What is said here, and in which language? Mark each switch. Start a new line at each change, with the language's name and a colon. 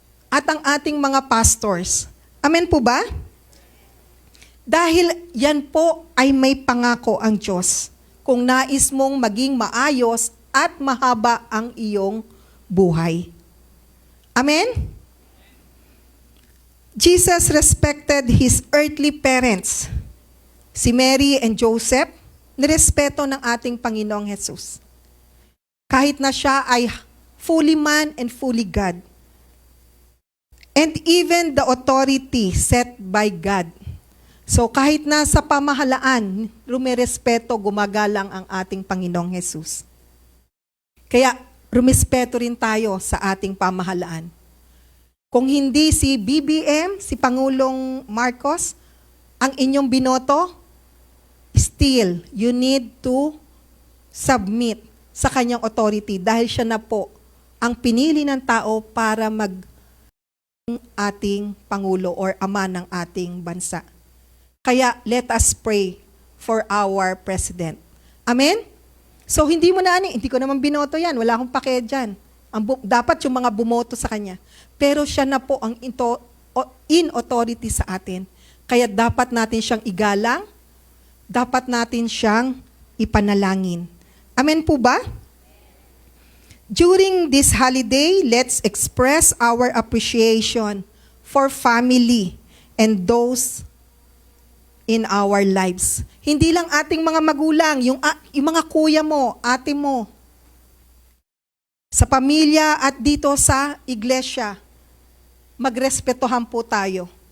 Filipino: At ang ating mga pastors. Amen po ba? Dahil yan po ay may pangako ang Diyos kung nais mong maging maayos at mahaba ang iyong buhay. Amen?
English: Jesus respected his earthly parents.
Filipino: Si Mary and Joseph, nirespeto ng ating Panginoong Jesus. Kahit na siya ay
English: fully man and fully God. And even the authority set by God.
Filipino: So kahit na sa pamahalaan, rumirespeto, gumagalang ang ating Panginoong Jesus. Kaya rumispeto rin tayo sa ating pamahalaan. Kung hindi si BBM, si Pangulong Marcos, ang inyong binoto,
English: still, you need to submit
Filipino: sa kanyang authority dahil siya na po ang pinili ng tao para ating Pangulo or ama ng ating bansa.
English: Kaya let us pray for our President.
Filipino: Amen? So hindi mo na hindi ko naman binoto yan, wala akong pake dyan. Dapat yung mga bumoto sa kanya. Pero siya na po ang in authority sa atin. Kaya dapat natin siyang igalang, dapat natin siyang ipanalangin. Amen po ba?
English: During this holiday, let's express our appreciation for family and those in our lives.
Filipino: Hindi lang ating mga magulang, yung mga kuya mo, ate mo, sa pamilya at dito sa iglesia, magrespetohan po tayo.